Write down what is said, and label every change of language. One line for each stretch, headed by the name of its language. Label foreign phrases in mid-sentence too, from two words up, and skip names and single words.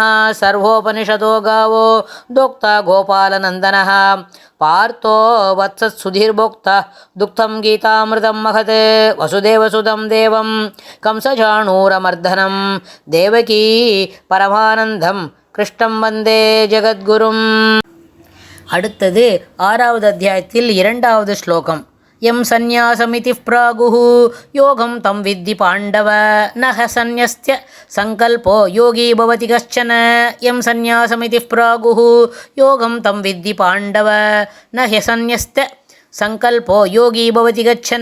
Sanskrit: सर्वोपनिषदो गावो दोक्ता गोपालनन्दनः पार्थो वत्सत्सुधीर्भोक्ता दुग्धं गीतामृतं महत् वसुदेवसुतं देवं कंसचाणूरमर्दनं देवकी परमानन्दं कृष्णं वन्दे जगद्गुरुम्.
Tamil: அடுத்தது 6வது அத்தியாயத்தில் 2வது ஸ்லோகம்.
Sanskrit: यं संन्यासमिति प्राहुः योगं तं विद्धि पाण्डव न ह्यसंन्यस्त सङ्कल्पो योगी भवति कश्चन. यं संन्यासमिति प्राहुः योगं तं विद्धि पाण्डव न ह्यसंन्यस्त सङ्कल्पो योगी भवति कश्चन.